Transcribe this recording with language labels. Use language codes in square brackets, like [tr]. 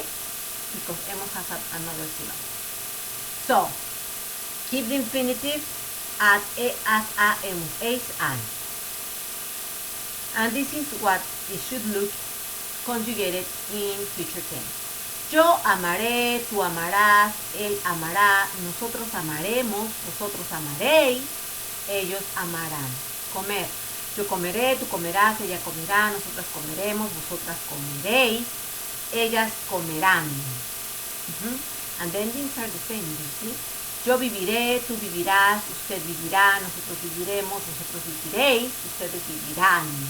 [en] Because hemos has another syllable. So, keep the infinitive at e, as, a, hemos, es, and. And this is what it should look conjugated in future tense. [es] Yo amaré, tú amarás, él amará, nosotros amaremos, vosotros amaréis, ellos amarán. Comer. Yo comeré, tú comerás, ella comerá, nosotras comeremos, vosotras comeréis, ellas comerán. [en] And the endings are the same, you see? [es] Yo viviré, tú vivirás, usted vivirá, nosotros viviremos, vosotros viviréis, ustedes vivirán.